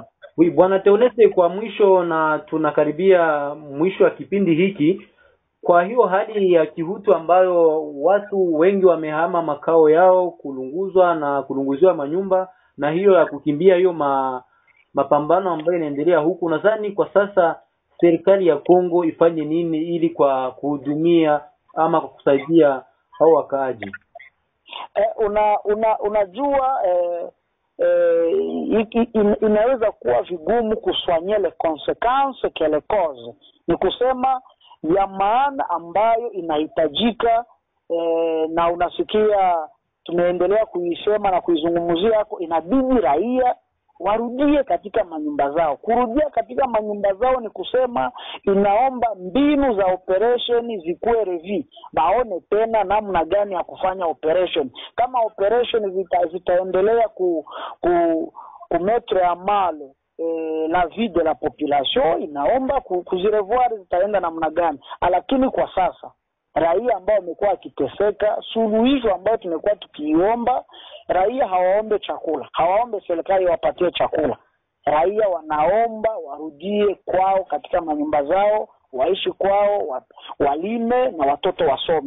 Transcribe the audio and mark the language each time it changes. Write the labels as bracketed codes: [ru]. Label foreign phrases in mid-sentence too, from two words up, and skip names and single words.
[sw] Bwana Theoneste, kwa mwisho, na tunakaribia mwisho wa kipindi hiki, kwa hiyo hali ya kihutu ambayo watu wengi wamehama makao yao, kulunguzwa na kulunguziwa manyumba, na hiyo ya kukimbia hiyo mapambano ambayo inaendelea huku, nadhani kwa sasa serikali ya Kongo ifanye nini ili kwa kuhudumia ama kwa kusaidia hao wakaaji? Unajua inaweza kuwa vigumu kuswanye [fr] les conséquences que les causes. [sw] Ni kusema ya maana ambayo inahitajika, na unasikia tumeendelea kuisema na kuizungumzia hapo, inabidi raia warudie katika manyumba zao. Kurudia katika manyumba zao ni kusema inaomba mbinu za operation zikuwe revi, baone tena namna gani ya kufanya operation. Kama operation zitaendelea [fr] kumettre à mal la vie de la population, [sw] inaomba kuzirevoir zitaenda namna gani. Lakini kwa sasa raia ambao wamekuwa kiteseka, suluhisho ambao tumekuwa tukiomba, raia hawaombe chakula, hawaombe serikali wapatie chakula. Raia wanaomba warudie kwao katika manyumba zao, waishi kwao, walime na watoto wasome.